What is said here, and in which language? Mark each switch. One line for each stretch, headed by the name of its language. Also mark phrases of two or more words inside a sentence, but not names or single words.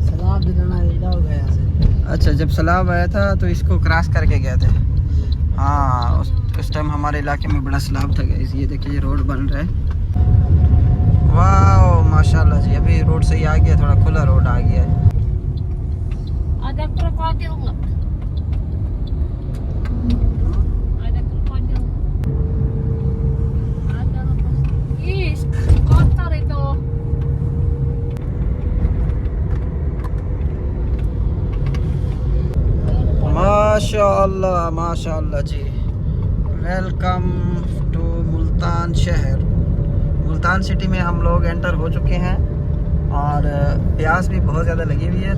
Hindi: सलाब दिलाना इधर हो गया से। अच्छा, जब सैलाब आया था तो इसको क्रॉस करके गए थे। हाँ, उस टाइम हमारे इलाके में बड़ा सैलाब था गाइस। ये देखिए, ये रोड बन रहा है। वाह माशाल्लाह जी, अभी रोड सही आ गया, थोड़ा खुला रोड आ गया है।
Indonesian: Ada krokodil nggak? Ada krokodil. Ada lepas. Ih, kotor itu.
Hindi: माशाअल्लाह माशाअल्लाह जी।
English: welcome to
Hindi: मुल्तान शहर। मुल्तान सिटी में हम लोग एंटर हो चुके हैं और प्यास भी बहुत ज़्यादा लगी हुई है।